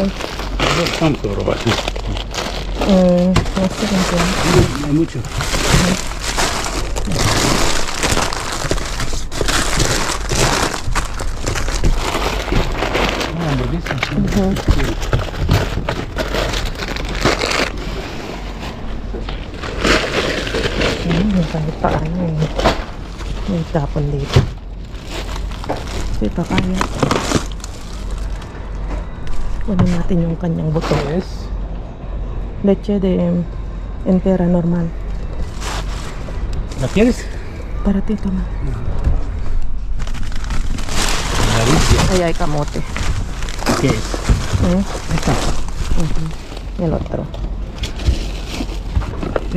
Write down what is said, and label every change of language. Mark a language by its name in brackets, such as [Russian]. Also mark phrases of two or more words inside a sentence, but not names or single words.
[Spanish] Vamos a probar. no sé qué es. Hay mucho. Ah, hamburguesas. [Filipino] Kahit paano may tapon dito. Ito papaya. Kunin natin yung kanyang buto. [Spanish] ¿Qué es? Leche de entera normal. ¿La quieres? Para ti, toma. Maravilla. Ay, hay kamote. ¿Qué es? Esta. Y el otro. No